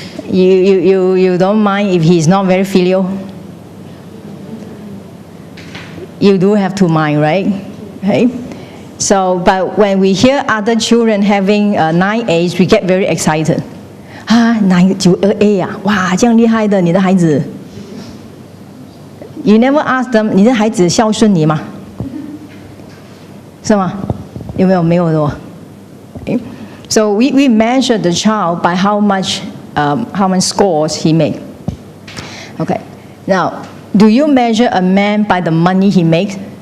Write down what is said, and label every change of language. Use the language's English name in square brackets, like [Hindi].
[English] You don't mind if he's not very filial. You do have to mind, right? Okay? So, but when we hear other children having 9.8, we get very excited. [Chinese] 9.9A 啊，哇，这样厉害的，你的孩子。 [English] You never ask them， [Chinese] 你的孩子孝顺你吗？是吗？有没有？没有的哦。Okay? [English] So we measure the child by how much scores he make. Okay. Now, do you measure a man by the money he makes?